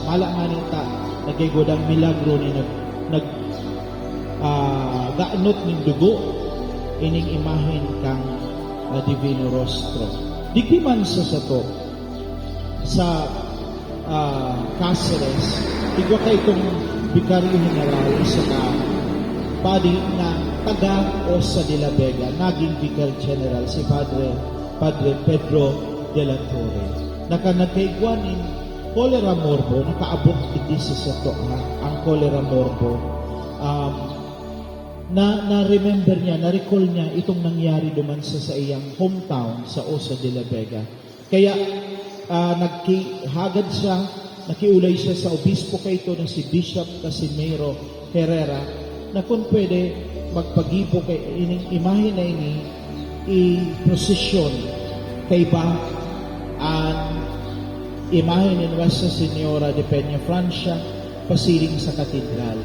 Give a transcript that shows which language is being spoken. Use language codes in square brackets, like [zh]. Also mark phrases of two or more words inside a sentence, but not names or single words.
[bik] Mala nga nita nagkaigwan ang milagro ni gaanot ng dugo ining imahen kang Divino Rostro. Digdi man sa sato sa Cáceres, igwa kay itong Vicario General sa padi na taga Osa de la Vega, naging Vicar General si Padre Pedro de la Torre. Nagkaigwanin [es] cholera morbo, [bik] nakaabot digdi sa sato ang [es] cholera morbo. [bik] na-remember niya, na-recall niya itong nangyari duman sa iyang hometown sa Osa de la Vega. Kaya naghagad siya, nakiulay siya sa obispo kayto na si Bishop Casimiro Herrera na kung pwede magpagibo kay ining imahe na ini i-prosesyon kay ba ang imahe ni Nuestra Señora de Peña Francia pasiring sa katedral.